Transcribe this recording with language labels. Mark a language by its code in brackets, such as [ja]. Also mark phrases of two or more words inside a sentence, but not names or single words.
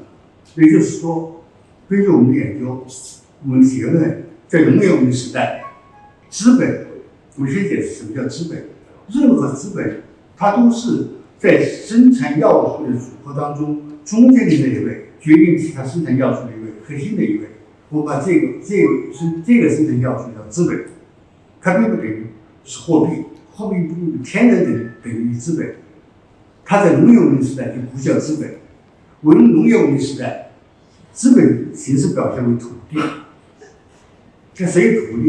[zh] 也就是說，根據我們的研究，我們的結論，在農業文明時代，資本，我們先解釋什麼叫資本。任何資本，它都是在生產要素的組合當中，中間的那一位，決定其他生產要素的一位，核心的一位。我把這個生產要素叫資本，它並不等於是貨幣，貨幣不天然等於資本。它在農業文明時代就不叫資本，農業文明時代，資本形式表現為土地。這誰有土地？